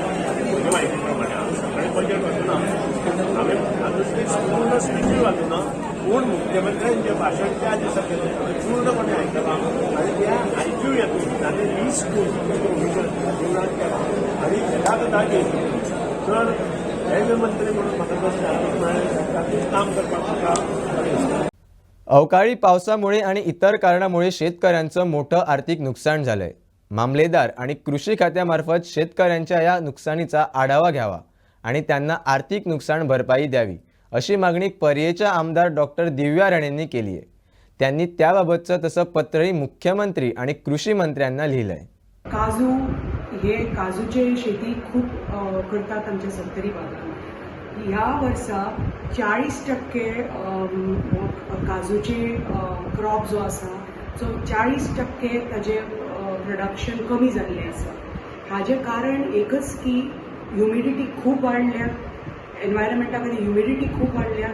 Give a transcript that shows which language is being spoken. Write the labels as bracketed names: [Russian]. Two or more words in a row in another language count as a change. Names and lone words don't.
[Konkani] म्हज्या म्हायती प्रमाणे हांव सगळें बजेट वाचूना, हांवें पूर्ण स्पिची वाचूना, पूण मुख्यमंत्र्यान जें भाशण त्या दिसा केलें पूर्णपणे आयकलां आनी त्या आयक्यूं येतून ताणें 20 कोटी प्रोविजन देवळांत केलां. आनी ह्या जागेर जर रेल्वे मंत्री म्हणून म्हाका जर तातूंत मेळ्ळें तातूंत काम करपाक म्हाका. [Marathi] अवकाळी पावसामुळे आणि इतर कारणामुळे शेतकऱ्यांचं मोठं आर्थिक नुकसान झालंय. मामलेदार आणि कृषी खात्यामार्फत शेतकऱ्यांच्या या नुकसानीचा आढावा घ्यावा आणि त्यांना आर्थिक नुकसान भरपाई द्यावी, अशी मागणी पर्येच्या आमदार डॉक्टर दिव्या राणेंनी केली आहे. त्यांनी त्याबाबतचं तसं पत्रही मुख्यमंत्री आणि कृषी मंत्र्यांना लिहिलंय. काजू हे काजूचे शेती खूप करतात आमच्या सत्तरी भागात. [Konkani] ह्या वर्सा 40% काजूचे क्रॉप जो आसा तो 40% ताजे प्रोडक्शन कमी जाल्लें आसा. हाजें कारण एकच की ह्युमिडिटी खूप वाडल्या, एनवायरमेंटा खातीर ह्युमिडिटी खूप वाडल्या.